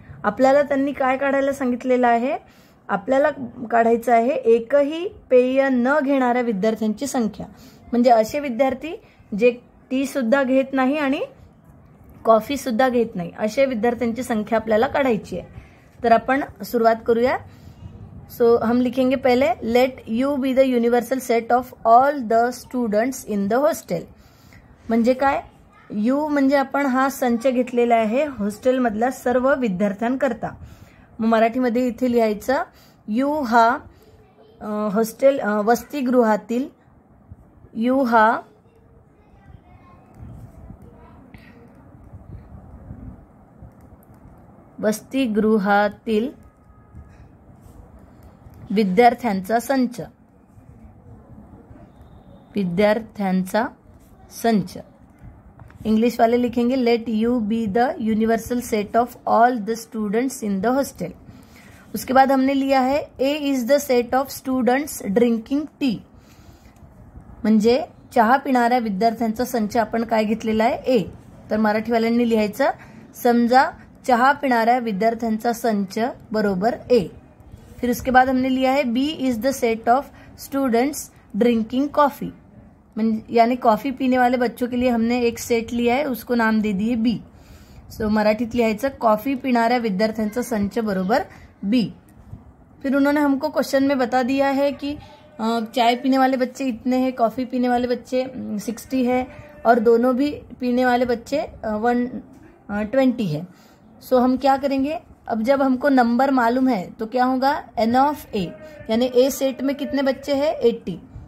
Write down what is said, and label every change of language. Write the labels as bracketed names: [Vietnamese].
[Marathi] आपल्याला त्यांनी काय काढायला सांगितलेलं आहे, आपल्याला काढायचं आहे एकही पेय न घेणाऱ्या विद्यार्थ्यांची संख्या, म्हणजे असे विद्यार्थी जे टी सुद्धा घेत नाही आणि कॉफी सुद्धा घेत नाही, अशा विद्यार्थ्यांची संख्या आपल्याला काढायची आहे। तर आपण सुरुवात करूया। [Hindi] सो हम लिखेंगे पहले [English] Let U be the universal set of all the students in the hostel. [Marathi] म्हणजे काय, यू म्हणजे आपण हा संच घेतलेला आहे हॉस्टेल मधल्या सर्व विद्यार्थ्यांकरता। मग मराठीमध्ये इथे लिहायचं यू हा हॉस्टेल वसतिगृहातील, यू हा वसतिगृहातील विद्यार्थ्यांचा संच, विद्यार्थ्यांचा संच। [Hindi] इंग्लिश वाले लिखेंगे [English] Let U be the universal set of all the students in the hostel. [Hindi] उसके बाद हमने लिया है [English] A is the set of students drinking tea, [Marathi] म्हणजे चहा पिणाऱ्या विद्यार्थ्यांचा संच आपण काय घेतलेला आहे ए। तर मराठीवाल्यांनी लिहायचं समजा चहा पिणाऱ्या विद्यार्थ्यांचा संच बरोबर ए। [Hindi] फिर उसके बाद हमने लिया है [English] B is the set of students drinking coffee, [Hindi] यानी कॉफी पीने वाले बच्चों के लिए हमने एक सेट लिया है, उसको नाम दे दिए बी। [Marathi] सो मराठीत लिहायचं कॉफी पिणाऱ्या विद्यार्थ्यांचा संच बरोबर बी। [Hindi] फिर उन्होंने हमको क्वेश्चन में बता दिया है कि चाय पीने वाले बच्चे इतने हैं, कॉफी पीने वाले बच्चे 60 है और दोनों भी पीने वाले बच्चे 120 है। सो हम क्या करेंगे, अब जब हमको नंबर मालूम है तो क्या होगा एन ऑफ ए, यानी ए सेट में कितने बच्चे हैं 80।